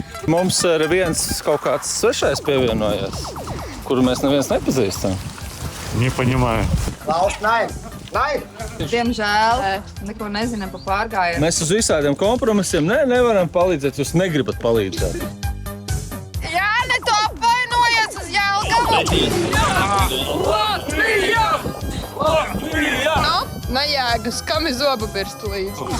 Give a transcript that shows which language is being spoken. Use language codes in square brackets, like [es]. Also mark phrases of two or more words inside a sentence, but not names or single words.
[lv] mums ir viens kaut kāds svešais pievienojies, kuru mēs neviens nepazīstam. [ru] Не понимаю. [de] Klaus, nein! Nein! [lv] Diemžēl neko nezinām par pārgājienu. Mēs uz visādiem kompromisiem nevaram palīdzēt, jūs negribat palīdzēt. Jā, ne to apvainojies uz Jelgavu! Nejēgas, kam ir zobu birstu līdzi?